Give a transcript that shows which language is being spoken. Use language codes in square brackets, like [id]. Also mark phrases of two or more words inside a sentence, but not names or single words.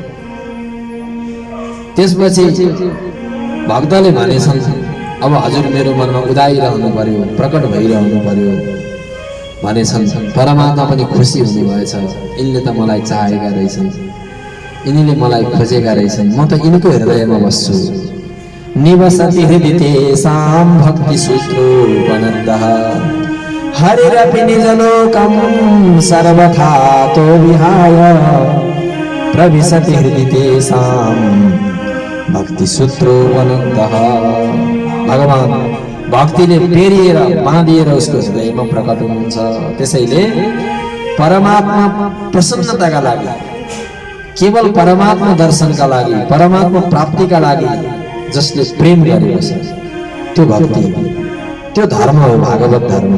[ne] त्यसपछि भक्तले भनेछन् अब हजुर मेरो मनमा उदाइरहनु पर्यो प्रकट भइरहनु पर्यो भनेछन्। परमात्मा पनि खुसी हुनुभएछ यिनले त मलाई चाहेका रहेछन् यिनीले मलाई खोजेका रहेछन् म त यिनको हृदयमा बस्छु। [sa] निवसति हृदि तेषां भक्ति सूत्रोपनन्दः हरिरपि निजलोकं सर्वथा तो विहाय प्रविशति हृदि तेषां भक्ति सूत्रोपनन्दः। [ne] भगवान भक्तिले पेरिएर बाँधिएर उसको हृदयमा प्रकट हुनुहुन्छ। त्यसैले परमात्मा प्रसन्नताका लागि केवल परमात्मा दर्शनका लागि परमात्मा प्राप्तिका लागि जसले प्रेम गरेको छ त्यो भक्ति त्यो धर्म हो भागवत धर्म।